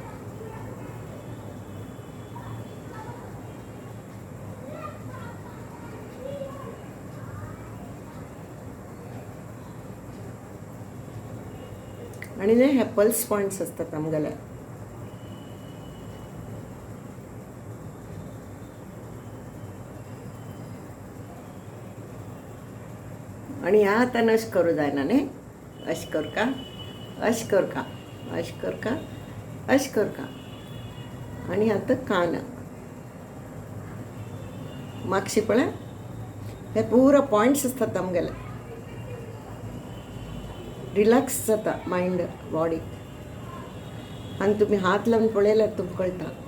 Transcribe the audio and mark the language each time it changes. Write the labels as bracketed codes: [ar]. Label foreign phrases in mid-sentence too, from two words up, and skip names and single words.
[kok] आणि न्ही हे [en] pulse points [kok] असतात आमगेले. आणि ह्या हातान अशें करूं जायना न्ही. अशें कर का अशें कर का अशें कर का अशें कर का. आणि आतां कान मागशी पळय हे पुरो पॉयंट्स असतात आमगेले. रिलॅक्स जाता [en] mind body. [kok] हांग तुमी हात लावन पळयल्यार तुमकां कळटा.